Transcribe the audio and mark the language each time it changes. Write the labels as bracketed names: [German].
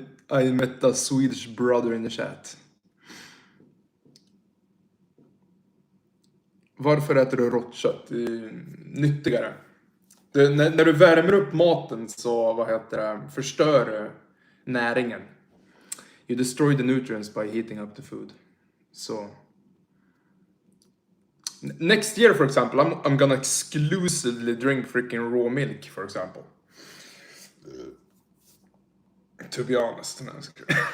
[English] I met a Swedish brother in the chat. [Swedish] Varför äter du rått kött? Det är nyttigare. När du värmer upp maten så, förstör näringen. [English] You destroy the nutrients by heating up the food. So next year, for example, I'm gonna exclusively drink freaking raw milk, for example. To be honest. No, it's good.